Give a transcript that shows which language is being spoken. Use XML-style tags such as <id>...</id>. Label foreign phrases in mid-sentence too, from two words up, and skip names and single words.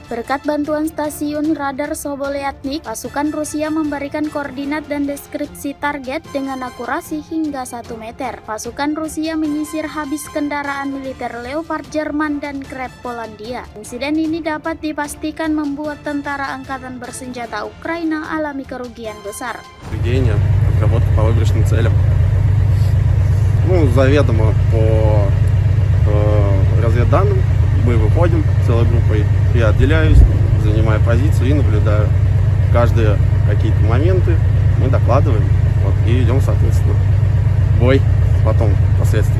<id>Berkat bantuan stasiun radar Sobolyatnik, pasukan Rusia memberikan koordinat dan deskripsi target dengan akurasi hingga 1 meter. Pasukan Rusia menyisir habis kendaraan militer Leopard Jerman dan Krep Polandia. Insiden ini dapat dipastikan membuat tentara angkatan bersenjata Ukraina alami kerugian besar.</id> <ru>Отработка по выигрышным целям. Заведомо по разведданным мы выходим целой группой. Я отделяюсь, занимаю позицию и наблюдаю. Каждые какие-то моменты мы докладываем, и идем, соответственно, в бой потом, впоследствии.</ru>